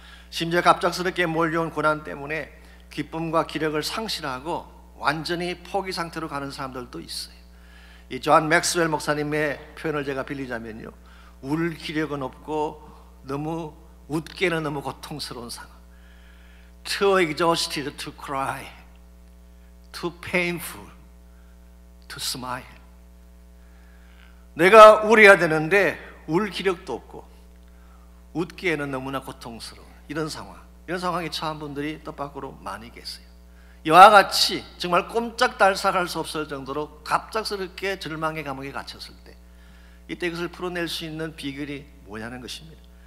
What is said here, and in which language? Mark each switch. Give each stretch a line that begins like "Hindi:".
Korean: 심지어 갑작스럽게 몰려온 고난 때문에 기쁨과 기력을 상실하고 완전히 포기 상태로 가는 사람들도 있어요. 이 존 맥스웰 목사님의 표현을 제가 빌리자면요, 울 기력은 없고 너무 웃기에는 너무 고통스러운 상황.
English: Too exhausted to cry, too painful to smile.
Korean: 내가 울어야 되는데 울 기력도 없고 웃기에는 너무나 고통스러운 이런 상황에 처한 분들이 뜻밖으로 많이 계세요. 이와 같이 정말 꼼짝달싹할 수 없을 정도로 갑작스럽게 절망의 감옥에 갇혔을 때 이때 그것을 풀어낼 수 있는 비결이 뭐냐는 것입니다.